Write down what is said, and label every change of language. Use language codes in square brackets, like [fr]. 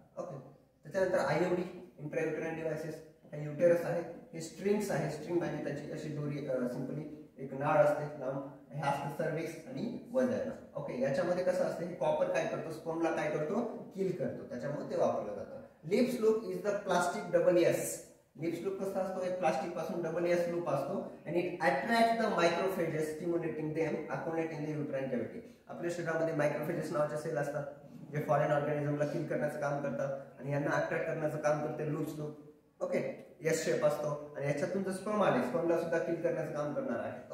[mr] Okay, त्याच्यानंतर आयओडी, इंट्रायुटेराइन devices. हे uterus आहे, हे स्ट्रिंग्स आहे. स्ट्रिंग म्हणजे त्याची अशी दोरी सिंपली एक नाळ असते लांब, हे असतं सर्विक्स आणि वजायला. ओके, याच्यामध्ये कसं असतं, हे कॉपर काय करतो, स्पर्मला काय करतो, किल करतो, त्याच्यामुळे ते वापरलं जातं. [en] Lippes loop is the plastic double S. [mr] Lips loop कसा असतो, एक प्लास्टिक पासून डबल एस लूप असतो आणि [en] It attract the macrophages stimulating them accommodate in the uterine cavity. [mr] आपल्या शरीरामध्ये मायक्रोफेजेस नावाचे सेल असतात जे फॉरेन ऑर्गॅनिझमला किल करण्याचं काम करतात आणि यांना अट्रॅक्ट करण्याचं काम करते loops loop. Okay, S shape असतो आणि याच्यातून जर स्पर्म आले, स्पर्मला सुद्धा किल करण्याचं काम करणार आहे.